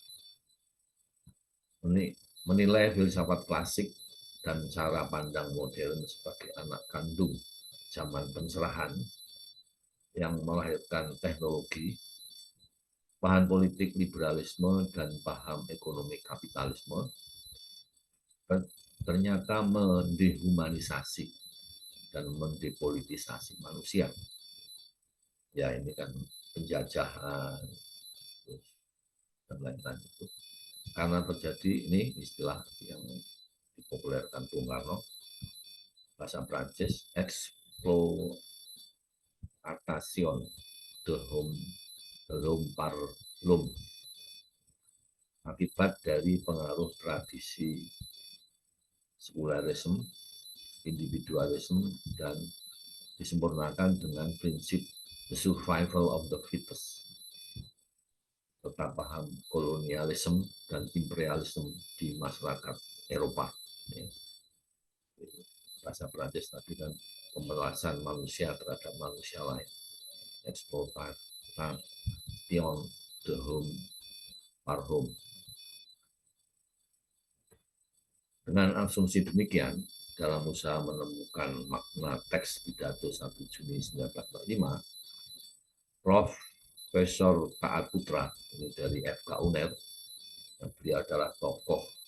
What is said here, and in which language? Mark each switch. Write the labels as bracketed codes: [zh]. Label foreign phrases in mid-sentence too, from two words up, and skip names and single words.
[id] Menilai filsafat klasik dan cara pandang modern sebagai anak kandung zaman pencerahan yang melahirkan teknologi, paham politik liberalisme, dan paham ekonomi kapitalisme, ternyata mendehumanisasi dan mendepolitisasi manusia. Ya ini kan penjajahan dan lain-lain itu. Karena terjadi ini istilah yang dipopulerkan Bung Karno, bahasa Prancis, [fr] exploitation de l'homme par l'homme, [id] akibat dari pengaruh tradisi sekularisme, individualisme, dan disempurnakan dengan prinsip [en] the survival of the fittest, [id] serta paham kolonialisme dan imperialisme di masyarakat Eropa. Bahasa Prancis tadi kan pemerasan manusia terhadap manusia lain, [fr] exploitation de l'homme par l'homme. [id] Dengan asumsi demikian, dalam usaha menemukan makna teks pidato 1 Juni 1945, Profesor Taat Putra, ini dari FK UNER, yang beliau adalah tokoh